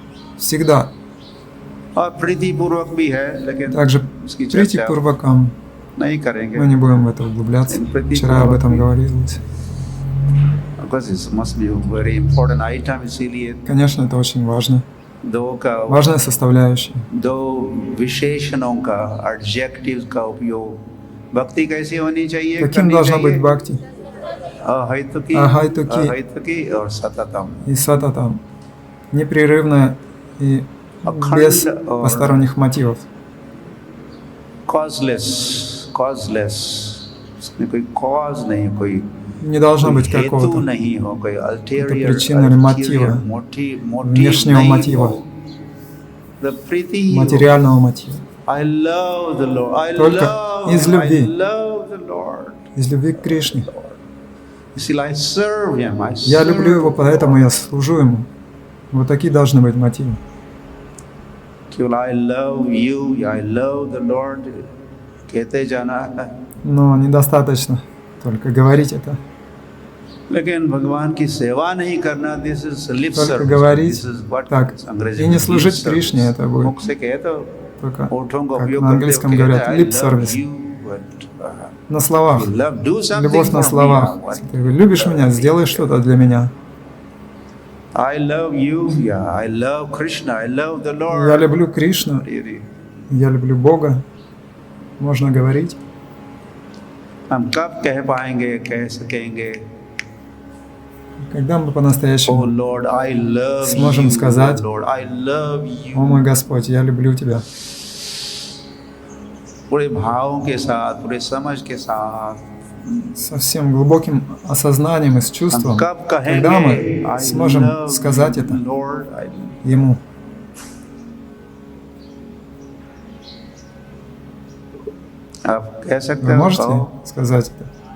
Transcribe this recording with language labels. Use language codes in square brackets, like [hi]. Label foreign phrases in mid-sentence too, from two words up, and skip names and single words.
[ru] Всегда. [hi] और प्रीति पूर्वक भी है, लेकिन [ru] Также [hi] उसकी [ru] прийти [hi] चर्चा [ru] Пурвакам, [hi] नहीं करेंगे. [ru] Мы не будем в это углубляться. Вчера об этом говорилось. [en] Because it must be a very important item, [hi] इसीलिए [ru] Конечно, это очень важно. [hi] दो का [ru] Важная составляющая. [hi] दो विशेषणों का adjectives का उपयोग. भक्ति कैसी होनी चाहिए? [ru] Каким [hi] करनी [ru] должна быть [hi] चाहिए? [ru] бхакти? [hi] अहैतुकी, अहैतुकी अहैतुकी और सततम. [ru] и сататам. Непрерывная и без посторонних мотивов. [en] Causeless. [hi] इसमें कोई cause नहीं, कोई [ru] Не должно быть [hi] हेतु [ru] какого-то [hi] नहीं हो, कोई ulterior, [ru] причина или мотива, внешнего мотива, [en] The प्रीति, [ru] материального мотива. [en] I love the Lord. I [ru] Только [en] love, [ru] из любви. [en] I love the Lord. [ru] Из любви к Кришне. [en] See, I serve Him. [ru] Я люблю Его, поэтому я служу Ему. Вот такие должны быть мотивы. [hi] केवल [en] I love you, I love the Lord [hi] कहते जाना है. [ru] Но недостаточно только говорить это. [hi] लेकिन भगवान की सेवा नहीं करना, [en] this is lip [ru] Только [en] service. [ru] говорить [en] This is what [ru] так [hi] अंग्रेजी [ru] и не [hi] में [ru] служить [en] lip service. [ru] Кришне, это будет [hi] मुख से कहे तो [ru] только, [hi] होठों का [ru] как [hi] उपयोग [ru] на [hi] करते [ru] английском [hi] हुए [ru] говорят, [hi] कहते हैं, [en] I lip love service. you, but, [ru] На словах. [en] you love, do something [ru] Любовь на [en] for [ru] словах. [en] me. [ru] Ты любишь меня, сделай что-то для меня. [en] I love you, yeah, I love Krishna, I love the Lord. [ru] Я люблю Кришну, я люблю Бога. Можно говорить. [hi] हम कब कह पाएंगे, कह सकेंगे? [ru] Когда мы [en] Oh [ru] по-настоящему [en] Lord, I love [ru] сможем [en] you. [ru] сказать, [en] Oh Lord, I love you. [ru] «О мой Господь, я люблю Тебя». [hi] पूरे भावों के साथ, पूरे समझ के साथ. [ru] Со всем глубоким осознанием и с [hi] हम [ru] чувством. [hi] कब [ru] Когда мы [hi] कहेंगे, I [ru] сможем [en] love [ru] сказать [en] you, [ru] это [en] Lord, I [ru] Ему. [hi] आप कह सकते [ru] Вы [hi] हो? [ru] можете [hi] कहो. [ru] сказать это?